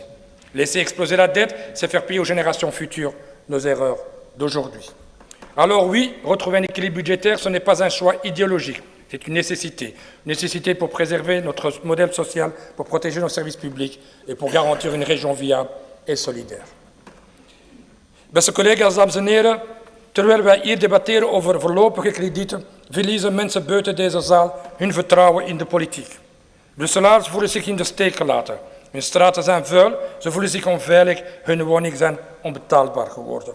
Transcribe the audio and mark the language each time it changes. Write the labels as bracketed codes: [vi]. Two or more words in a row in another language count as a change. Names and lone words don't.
[fr] Laisser exploser la dette, c'est faire payer aux générations futures nos erreurs d'aujourd'hui. Alors oui, retrouver un équilibre budgétaire, ce n'est pas un choix idéologique, c'est une nécessité pour préserver notre modèle social, pour protéger nos services publics et pour garantir une région viable et solidaire. [nl] Beste collega's, dames en heren, terwijl wij hier debatteren over voorlopige kredieten, verliezen mensen buiten deze zaal hun vertrouwen in de politiek. Brusselaars voelen zich in de steek gelaten. Hun straten zijn vuil, ze voelen zich onveilig, hun woningen zijn onbetaalbaar geworden.